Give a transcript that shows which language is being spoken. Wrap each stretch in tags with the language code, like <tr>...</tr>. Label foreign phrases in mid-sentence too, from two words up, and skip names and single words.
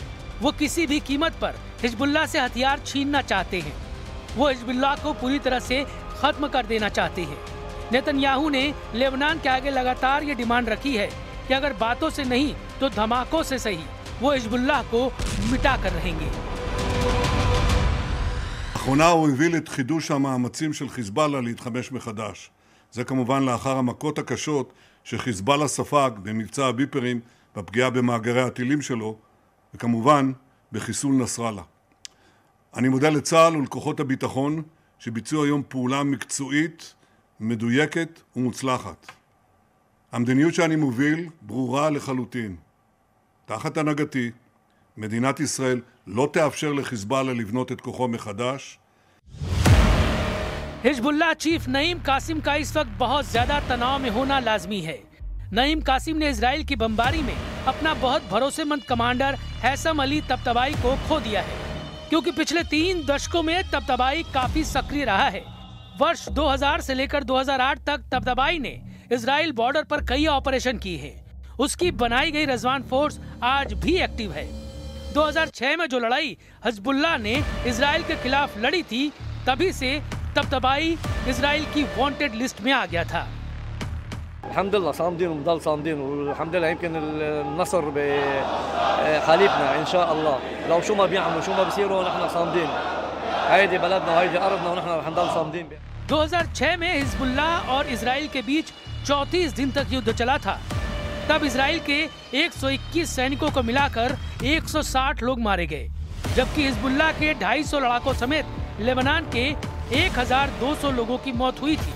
<hi>वो किसी भी कीमत पर हिजबुल्लाह से हथियार छीनना चाहते हैं। वो हिजबुल्लाह को पूरी तरह से खत्म कर देना चाहते हैं। नेतन्याहू ने लेबनान के आगे लगातार ये डिमांड रखी है कि अगर बातों से नहीं तो धमाकों से सही वो हिजबुल्लाह को मिटा कर रहेंगे।</hi> <he>לאחרונה הוא הביא לחידוש המאמצים של חיזבאללה להתחמש מחדש. זה כמובן לאחר המכות הקשות שחיזבאללה ספג במבצע הביפרים, בפגיעה במאגרי הטילים שלו, וכמובן בחיסול נסראללה. אני מודה לצה"ל ולכוחות הביטחון שביצעו היום פעולה מקצועית, מדויקת ומוצלחת. המדיניות שאני מוביל ברורה לחלוטין. תחת הנהגתי, מדינת ישראל לא תאפשר לחיזבאללה לבנות את כוחו מחדש.</he> <hi>हिजबुल्लाह चीफ नईम कासिम का इस वक्त बहुत ज्यादा तनाव में होना लाजमी है। नईम कासिम ने इजराइल की बमबारी में अपना बहुत भरोसेमंद कमांडर हैसम अली तबतबाई को खो दिया है, क्योंकि पिछले 3 दशकों में तबतबाई काफी सक्रिय रहा है। वर्ष 2000 से लेकर 2008 तक तबतबाई ने इजराइल बॉर्डर पर कई ऑपरेशन किए हैं। उसकी बनाई गई रजवान फोर्स आज भी एक्टिव है। 2006 में जो लड़ाई हिजबुल्लाह ने इजराइल के खिलाफ लड़ी थी, तभी से तबतबाई इजराइल की</hi> <en>wanted list</en> <hi>में आ गया था।</hi> <ar>الحمدلله صامدين ونضل صامدين والحمد لله يمكن النصر بحالفنا ان شاء الله. لو شو ما بيعملوا شو ما بيصيروا نحن صامدين. هيدي بلدنا وهيدي ارضنا ونحن رح نضل صامدين.</ar> <hi>2006 में हिजबुल्लाह और इजराइल के बीच 34 दिन तक युद्ध चला था। तब इजराइल के 121 सैनिकों को मिलाकर 160 लोग मारे गए, जबकि हिजबुल्लाह के 250 लड़ाकों समेत लेबनान के 1200 लोगों की मौत हुई थी।</hi>